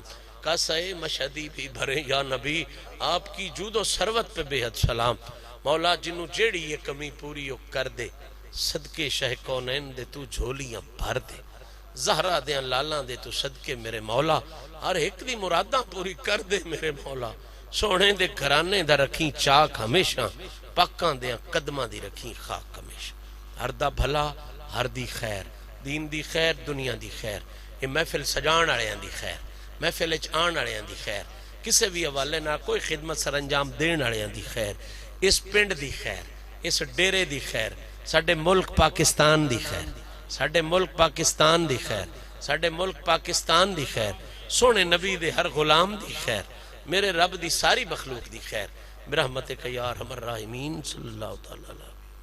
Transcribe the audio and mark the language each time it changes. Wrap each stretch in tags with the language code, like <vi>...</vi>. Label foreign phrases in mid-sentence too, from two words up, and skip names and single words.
<ur>کاسے مشہدی بھی بھرے یا نبی آپ کی جود و ثروت پہ بے حد سلام.</ur> <pa>مولا جنوں جیڑی یہ کمی پوری کر دے، صدقے شہ کونین دے تو جھولیاں بھر دے، زہرہ دیاں لالاں دے تو صدقے میرے مولا ہر ایک دی مراداں پوری کر دے میرے مولا. سونے دے گھرانے دا رکھیں چاک ہمیشہ، پاکاں دیاں قدماں دی رکھیں خاک ہمیشہ. ہر دا بھلا، ہر دی خیر، دین دی خیر، دنیا دی خیر، یہ محفل سجان آڑیاں دی خیر، محفل اچ آن آڑیاں دی خیر، کسے بھی حوالے نہ کوئی خدمت سر انجام دین آڑیاں دی خیر، اس پنڈ دی خیر، اس ڈیرے دی خیر، ساڈے ملک پاکستان دی خیر، ساڈے ملک پاکستان دی خیر، ساڈے ملک پاکستان دی خیر، سونے نبی دے ہر غلام دی خیر، میرے رب دی ساری مخلوق دی خیر،</pa> <ar>برحمتک یا ارحم الراحمین صلی اللہ تعالی علیہ.</ar>